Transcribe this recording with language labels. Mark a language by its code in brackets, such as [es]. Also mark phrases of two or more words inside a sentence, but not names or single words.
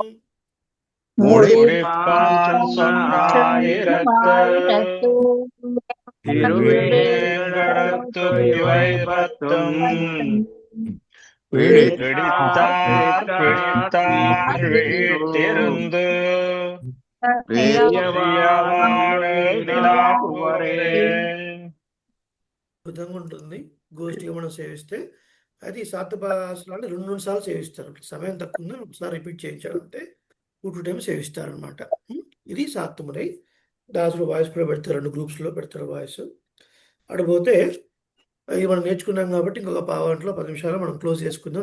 [ta] முடிப்பான் சொன்னாயிரத்து திருவேங்கடத்து இவை பத்தும் பிடித்தார் பிடித்தார் வீழ்த்திருந்து பிரியவானுள் நிலாவுவரே. [te] అద్భుతంగా ఉంటుంది. గోష్ఠిగా మనం సేవిస్తే అది సాత్పాసనాలు 2 సార్లు సేవిస్తారు. సమయం తక్కువ ఉంది, ఒకసారి రిపీట్ చేయించాలంటే 2 టైమ్స్ సేవిస్తారు అనమాట. ఇది సాత్తుమురై. దాసుడు వాయిస్ కూడా పెడతారు, 2 గ్రూప్స్లో పెడతారు వాయిస్. అడిపోతే ఇది మనం నేర్చుకున్నాం కాబట్టి ఇంకొక పావుగంటలో 10 నిమిషాలు మనం క్లోజ్ చేసుకుందాం.